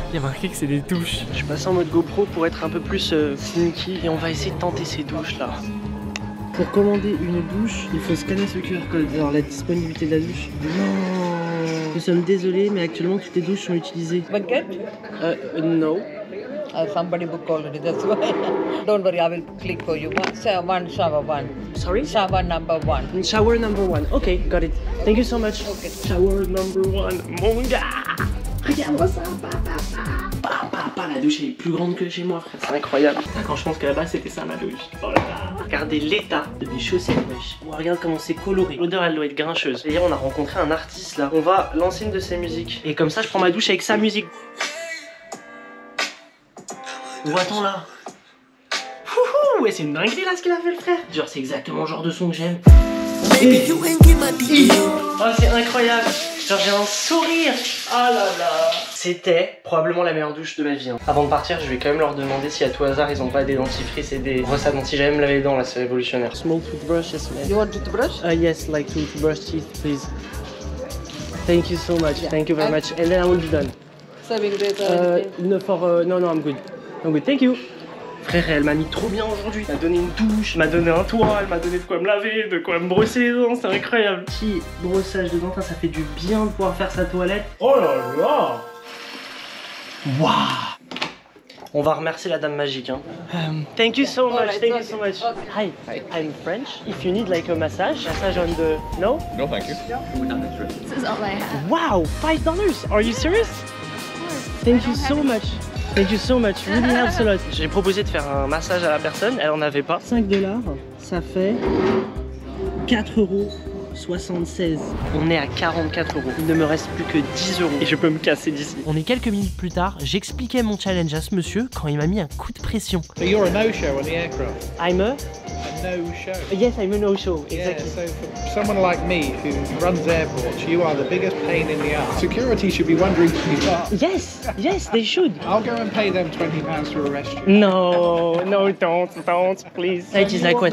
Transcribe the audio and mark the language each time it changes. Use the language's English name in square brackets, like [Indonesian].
[French] Il y a marqué que c'est des douches. Je suis passé en mode GoPro pour être un peu plus sneaky. Et on va essayer de tenter ces douches là. Pour commander une douche, il faut scanner ce QR code. Alors la disponibilité de la douche. Non. Nous sommes désolés, mais actuellement toutes les douches sont utilisées. [English] Bucket? No. Somebody booked already, that's why. Don't worry, I will click for you. One shower one. Sorry? Shower number one. Shower number one. Okay, got it. Thank you so much. Okay. Shower number one. [French] Mon gars! Regarde-moi ça! La douche elle est plus grande que chez moi, frère. C'est incroyable. Quand je pense que là-bas c'était ça ma douche. Oh là là. Regardez l'état de mes chaussettes, wesh. Oh, regarde comment c'est coloré. L'odeur elle doit être grincheuse. D'ailleurs, on a rencontré un artiste là. On va lancer une de ses musiques. Et comme ça, je prends ma douche avec sa musique. Voit-on là? Wouhou! Ouais, c'est une dinguerie là ce qu'il a fait le frère. Genre, c'est exactement le genre de son que j'aime. Oh, c'est incroyable. Genre, j'ai un sourire. Oh là là. C'était probablement la meilleure douche de ma vie. Hein. Avant de partir, je vais quand même leur demander si à tout hasard ils ont pas des dentifrices et des brosses à dents. Si j'allais me laver les dents là, c'est révolutionnaire. [English] Small toothbrush, yes, man. You want toothbrush? Yes, like to brush teeth, please. Thank you so much. Yeah. Thank you very much. And then I will be done. Serving data. No, I'm good. I'm good. Thank you. [French] Frère, elle m'a mis trop bien aujourd'hui. Elle m'a donné une douche, elle m'a donné un toit, elle m'a donné de quoi me laver, de quoi me brosser les dents, c'est incroyable. Petit brossage de dents, ça fait du bien de pouvoir faire sa toilette. [English] Oh là là. Waouh. [French] On va remercier la dame magique. [English] Hein. Thank you so much. Thank you so much. Hi. I'm French. If you need like a massage on the... No? No, thank you. This is all I have. Wow, $5. Are you serious? Thank you so much. Thank you so much, really helps a lot. [French] J'ai proposé de faire un massage à la personne, elle en avait pas. $5, ça fait 4,76 €. On est à 44 €. Il ne me reste plus que 10 € et je peux me casser d'ici. On est quelques minutes plus tard, j'expliquais mon challenge à ce monsieur quand il m'a mis un coup de pression. [English] So you're a no-show on the aircraft? I'm a no-show. Yes, I'm a no-show, exactly. Yeah, so for someone like me who runs airports, you are the biggest pain in the ass. Security should be wondering who you are. Yes, they should. I'll go and pay them £20 to arrest you. No, don't, please. It is like what?